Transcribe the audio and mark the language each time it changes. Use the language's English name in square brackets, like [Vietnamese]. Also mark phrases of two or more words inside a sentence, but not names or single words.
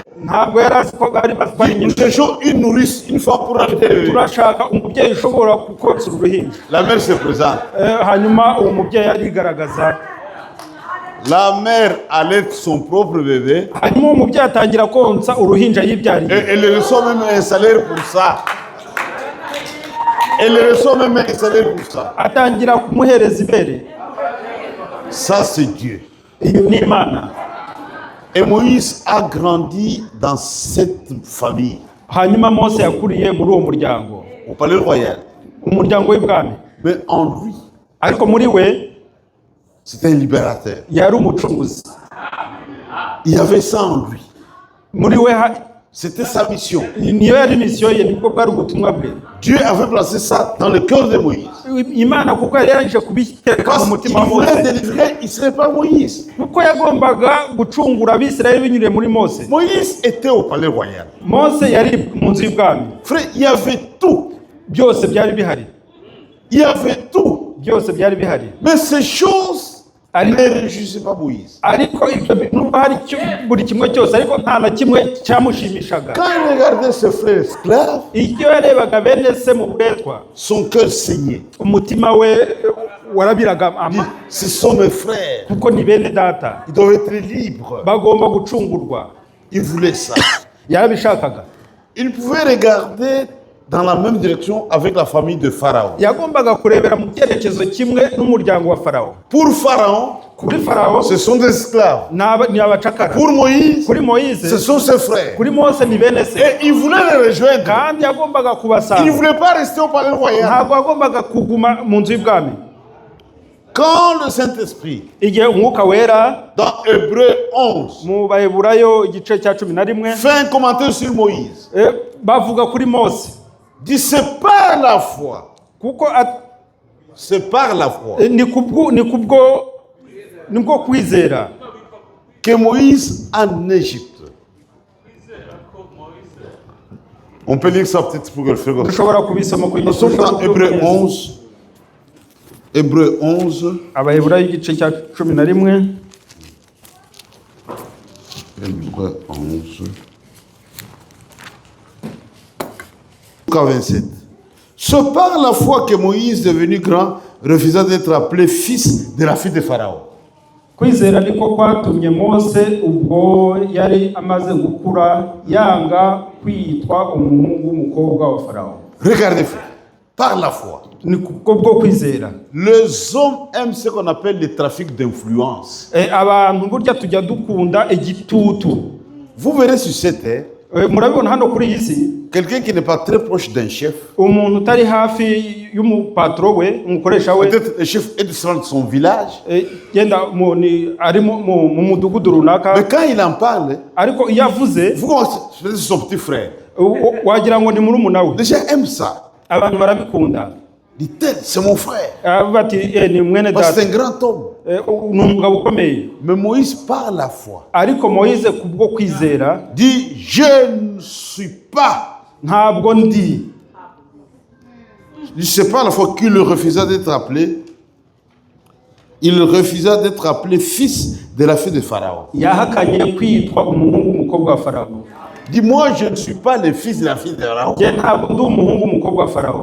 [Kinyarwanda] ntabwo yari azi ko bari batwara [French] Nous [Kinyarwanda] nyina. [French] cherchons une nourrice, une femme pour allaiter le bébé. [Kinyarwanda] turashaka umubyeyi ushobora konsa uru ruhinja. [French] La mère se présente. [Kinyarwanda] hanyuma uwo mubyeyi arigaragaza, [French] La mère allaite son propre bébé [Kinyarwanda] hanyuma uwo mubyeyi atangira konsa uruhinja [French] et [Kinyarwanda] yibyariye. [French] elle reçoit même un salaire pour ça. Elle reçoit même un salaire pour ça. [Kinyarwanda] atangira kumuhereza ibere. [French] Ça, c'est Dieu. [Kinyarwanda] iyo ni Imana. [French] Et Moïse a grandi dans cette famille, [Kinyarwanda] hanyuma Mose yakuriye muri uwo muryango, [French] au palais royal. [Kinyarwanda] umuryango w'ibwami. [French] Mais en lui, [Kinyarwanda] ariko muri we [French] c'était un libérateur. [Kinyarwanda] yari umucunguzi. [French] Il y avait ça en lui. [Kinyarwanda] muri we [French] C'était sa mission. [Kinyarwanda] niyo yari misiyo ye, nibwo bwari ubutumwa bwe. [French] Dieu avait placé ça dans le cœur de Moïse. [Kinyarwanda] Imana kuko yari yarangije kubitereka [French] Parce [Kinyarwanda] mu [French] qu'il [Kinyarwanda] mutima wa [French] voulait [Kinyarwanda] Mose, [French] délivrer Israël par Moïse. [Kinyarwanda] kuko yagombaga gucungura Abisirayeli binyuriye muri Mose. [French] Moïse était au palais royal. [Kinyarwanda] Mose yari mu nzu y'ibwami, [French] Frère, il y avait tout. [Kinyarwanda] byose byari bihari, [French] Il y avait tout. [Kinyarwanda] byose byari bihari. [French] Mais ces choses [Kinyarwanda] Ari- [French] ne réjouissaient pas Moïse. [Kinyarwanda] ariko ibyo nubwo hari buri kimwe cyose, ariko nta na kimwe cyamushimishaga. [French] Quand il regardait ses frères esclaves, [Kinyarwanda] iyo yarebaga bene se mu buretwa, [French] son cœur saignait. [Kinyarwanda] umutima we warabiraga [French] Il dit, ce sont mes frères. [Kinyarwanda] kuko ni bene data, [French] Ils doivent être libres. [Kinyarwanda] bagomba gucungurwa. [French] Il voulait ça. [Kinyarwanda] yarabishakaga. [French] Il pouvait regarder dans la même direction avec la famille de Pharaon. [Kinyarwanda] yagombaga kurebera mu cyerekezo kimwe n'umuryango wa Farawo. [French] Pour Pharaon, [Kinyarwanda] kuri Farawo [French] ce sont des esclaves. [Kinyarwanda] ni abacakara. [French] Pour Moïse, [Kinyarwanda] kuri Moise, [French] ce sont ses frères. [Kinyarwanda] kuri Mose ni bene se. [French] Et il voulait les rejoindre. [Kinyarwanda] kandi yagombaga [French] Il ne [Kinyarwanda] kubasanga, [French] voulait pas rester au palais royal. [Kinyarwanda] ntabwo yagombaga kuguma mu nzu y'ibwami. [French] Quand le Saint-Esprit, [Kinyarwanda] igihe umwuka wera [French] dans Hébreu 11, [Kinyarwanda] mu Baheburayo igice cya 11 [French] fait un commentaire sur Moïse, [Kinyarwanda] bavuga kuri Mose, [French] dit c'est par la foi. [Kinyarwanda] kuko [French] C'est par la foi [Kinyarwanda] nibwo kwizera [French] que Moïse en Égypte. On peut lire ça peut-être pour que le frère. [Kinyarwanda] dushobora kubisoma ku [French] Nous sommes dans Hébreu 11. Hébreu 11. [Kinyarwanda] Abaheburayo igice cya 11 [French] Hébreu 11. Jusqu'à 27. C'est par la foi que Moïse, devenu grand, refusa d'être appelé fils de la fille de Pharaon. [Kinyarwanda] kwizera niko kwatumye Mose ubwo yari amaze gukura yanga kwitwa umuhungu w'umukobwa wa Farawo. [French] Regardez, frère, par la foi. [Kinyarwanda] ni kubwo kwizera. [French] Les hommes aiment ce qu'on appelle le trafic d'influence. [Kinyarwanda] abantu burya tujya dukunda igitutu. [French] Vous verrez sur cette terre, [Kinyarwanda] murabibona hano kuri iyi si, [French] quelqu'un qui n'est pas très proche d'un chef, [Kinyarwanda] umuntu utari hafi y'umupatro we, umukoresha we, [French] peut-être le chef est de son village, [Kinyarwanda] yenda ari mu mudugudu runaka, [French] mais quand il en parle, [Kinyarwanda] ariko iyo avuze [French] vous commencez, c'est son petit frère. [Kinyarwanda] wagira ngo ni murumuna we. [French] Les gens aiment ça. [Kinyarwanda] abantu barabikunda. [French] Dit tel, c'est mon frère. [Kinyarwanda] bati ni mwene [French] Parce que [Kinyarwanda] data, [French] c'est un grand homme. [Kinyarwanda] ni umugabo ukomeye. [French] Mais Moïse, par la foi, [Kinyarwanda] ariko Moise kubwo kwizera [French] dit je ne suis pas. [Kinyarwanda] ntabwo ndi. [French] Je ne sais pas la fois qu'il refusa d'être appelé. Il refusa d'être appelé fils de la fille de Pharaon. [Kinyarwanda] yahakanye kwitwa umuhungu w'umukobwa wa Farawo. [French] Dit, moi, je ne suis pas le fils de la fille de Pharaon. [Kinyarwanda] njye ntabwo ndi umuhungu w'umukobwa wa farawo.